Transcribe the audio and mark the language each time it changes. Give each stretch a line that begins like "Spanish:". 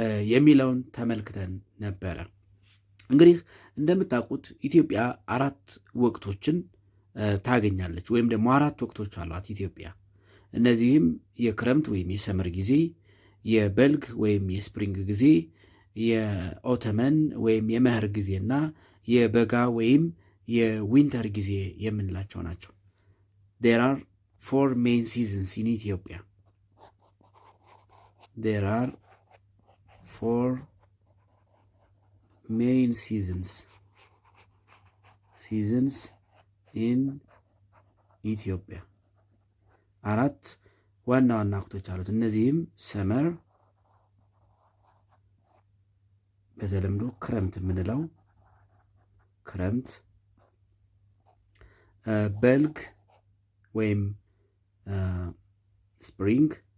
Amharic: የሚለውን ተመልክተን ነበረ። እንግዲህ እንደምታውቁት ኢትዮጵያ አራት ወቅቶችን ታገኛለች፣ ወይም ደግሞ አራት ወቅቶች አሏት ኢትዮጵያ። እነዚህም የክረምት ወይም የሰመር ጊዜ፣ የበልግ ወይም የስፕሪንግ ጊዜ፣ የኦተመን ወይም የመኸር ጊዜና የበጋ ወይም የዊንተር ጊዜ የምንላቸው ናቸው።
English: there are four main seasons in Ethiopia. there are four main seasons in Ethiopia.
Amharic: አራት ዋና ዋና ወቅቶች አሉት። እነዚህም ሰመር በተለምዶ ክረምት የምንለው ክረምት፣ በልግ ወይም ስፕሪንግ